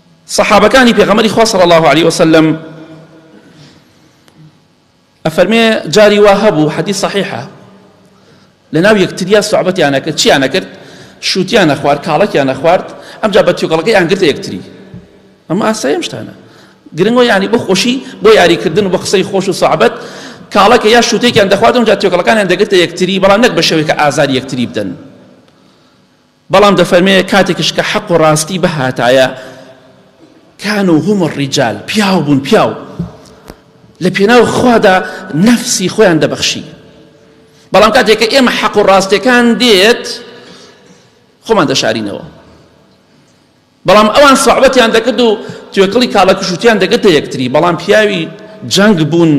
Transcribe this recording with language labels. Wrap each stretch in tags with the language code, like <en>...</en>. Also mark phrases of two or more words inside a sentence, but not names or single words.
<ckb>صحابەکانی پێغەمبەری خوا</ckb> <ar>صلی الله عليه وسلم</ar> <ckb>ئەفەرمێ جاری وا هەبوو حەدیث صحیحە لەناو یەکتریا سوعبەتیان نەکرد چیان نەکرد شووتیان نەخوارد کاڵەکیان نەخوارد ئەمجا بە تێکەڵەکەیان گرتە یەکتری ئەمە ئاساییە شتانە گرنگۆ یعنی بۆ خۆشی بۆ یاریکردن و بە قسەی خۆش و سوعبەت کاڵەکە یا شووتێکیان دەخوارد ئەمجا تێکەڵەکانیان دەگرتە یەکتری بەڵام نەک بە شێوەیە کە ئازاری یەکتری بدەن بەڵام دەفەرمێ کاتێکش کە حەق و ڕاستی بەهاتایە</ckb> <ar>كانوا هم الرجال</ar> <ckb>پیاو بوون پیاو لە پێناو خوادا نەفسی خۆیان دەبەخشی بەڵام کاتێککە ئێمە حەق و ڕاستیەکان دێت خۆمان دەشارینەوە بەڵام ئەوان سوعبەتیان دەکرد و توێکڵی کاڵە کشوتیان دەگرتە یەکتری بەڵام پیاوی جەنگ بوون</ckb>